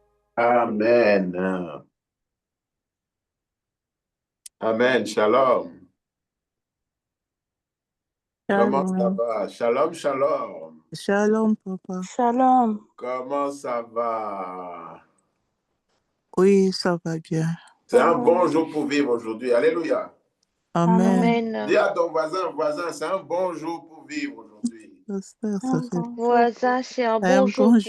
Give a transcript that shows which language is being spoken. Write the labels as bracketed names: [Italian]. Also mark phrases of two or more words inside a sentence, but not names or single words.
[French] Amen. Amen. Shalom. Comment ça Shalom. va? [Hebrew] Shalom, shalom. [French] Shalom, papa. Shalom. Comment ça va? Oui, ça va bien. C'est un bon jour pour vivre aujourd'hui. Alléluia. Amen. Dis à ton voisin, c'est un bon jour pour vivre aujourd'hui. Voisin, c'est un Un bon jour bon pour